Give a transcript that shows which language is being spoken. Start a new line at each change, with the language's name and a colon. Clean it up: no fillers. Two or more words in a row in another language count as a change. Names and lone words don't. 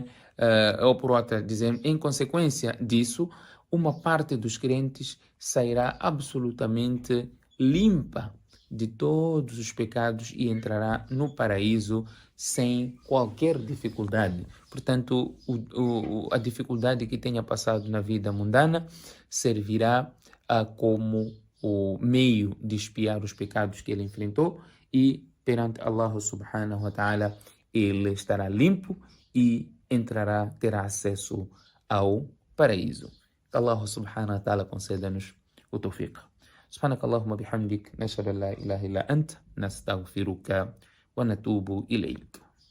Portuguese: Ou por outra, dizendo, em consequência disso, uma parte dos crentes sairá absolutamente limpa de todos os pecados e entrará no paraíso sem qualquer dificuldade. Portanto, a dificuldade que tenha passado na vida mundana servirá como o meio de expiar os pecados que ele enfrentou, e perante
Arabic: الله سبحانه وتعالى
Portuguese: ele estará limpo e terá acesso ao paraíso.
Arabic: الله سبحانه وتعالى
Portuguese: conceda-nos o tawfiq.
Arabic: سبحانك اللهم بحمدك نشهد أن لا إله إلا أنت نستغفرك ونتوب إليك.